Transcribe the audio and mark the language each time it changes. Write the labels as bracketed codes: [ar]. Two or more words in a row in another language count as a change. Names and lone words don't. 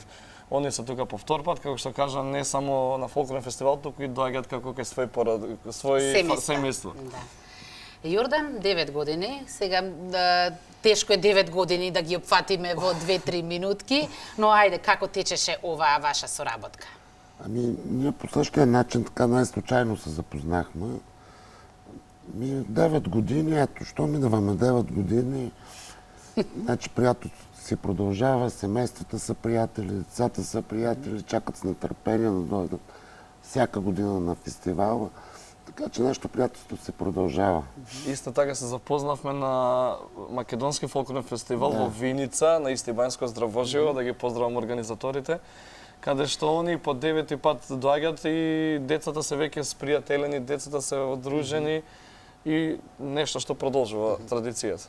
[mk] Они се тука по втор пат, како што кажа, не само на фолклорен фестивал, туку и доаѓаат како кај свој семејство. Јордан, 9 години, сега тешко е 9 години да ги опфатиме во 2-3 минутки, но ајде, како течеше оваа ваша соработка? [bg] Ами, ние по същия начин така най-случайно се запознахме. 9 години, ето, що минаваме 9 години, значи приятелството си продължава, семействата са приятели, децата са приятели, чакат с нетърпение да дойдат всяка година на фестивала. Така че нашето приятелство се продължава. [mk] Исто така се запознавме на Македонски фолклорен фестивал во Виница, на Истибајско здравоживо, да ги поздравам организаторите, каде што они по 9-ти пат доаѓаат и децата се веќе спријателени, децата се одружени и нешто што продолжува традицијата.